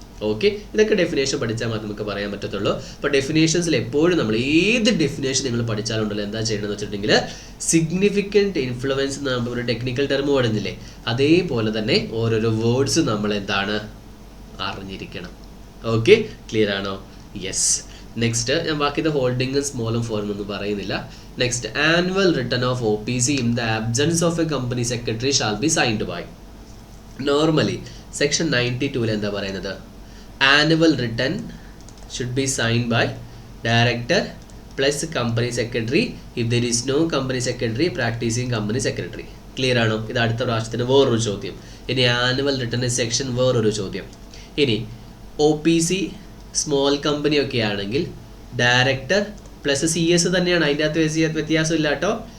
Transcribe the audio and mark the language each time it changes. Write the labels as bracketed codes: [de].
[ml] Okay, ഇതൊക്കെ definition പഠിച്ചാൽ മാത്രമേ നമുക്ക് പറയാൻ പറ്റത്തുള്ളൂ. അപ്പോൾ ഡെഫിനേഷൻസിൽ എപ്പോഴും നമ്മൾ ഏത് ഡെഫിനേഷൻ നിങ്ങൾ പഠിച്ചാലുണ്ടല്ലോ എന്താ ചെയ്യണമെന്ന് വെച്ചിട്ടുണ്ടെങ്കിൽ സിഗ്നിഫിക്കൻറ്റ് ഇൻഫ്ലുവൻസ് എന്ന് നമ്മൾ ഒരു ടെക്നിക്കൽ ടെർം പഠിച്ചില്ലേ, അതേപോലെ തന്നെ ഓരോരോ വേർഡ്സ് നമ്മൾ എന്താണ് അറിഞ്ഞിരിക്കണം. ഓക്കെ, ക്ലിയർ ആണോ? യെസ്. നെക്സ്റ്റ് ഞാൻ ബാക്കിയത് ഹോൾഡിംഗും സ്മോളും ഫോറും ഒന്നും പറയുന്നില്ല. [en] Next annual return of OPC in the absence of a company secretary shall be signed by. [ml] Normally section 92 എന്താ പറയുന്നത്? [en] Annual return should be signed by director plus company secretary if there is no company secretary practicing company secretary. [ml] Clear ആണോ? ഇത് അടുത്ത പ്രാവശ്യത്തിന് വേറൊരു ചോദ്യം. ഇനി annual return section വേറൊരു ചോദ്യം. ഇനി OPC സ്മോൾ കമ്പനി ഒക്കെ ആണെങ്കിൽ ഡയറക്ടർ പ്ലസ് CS തന്നെയാണ്, അതിൻ്റെ അകത്ത് വ്യത്യാസം ഇല്ല കേട്ടോ.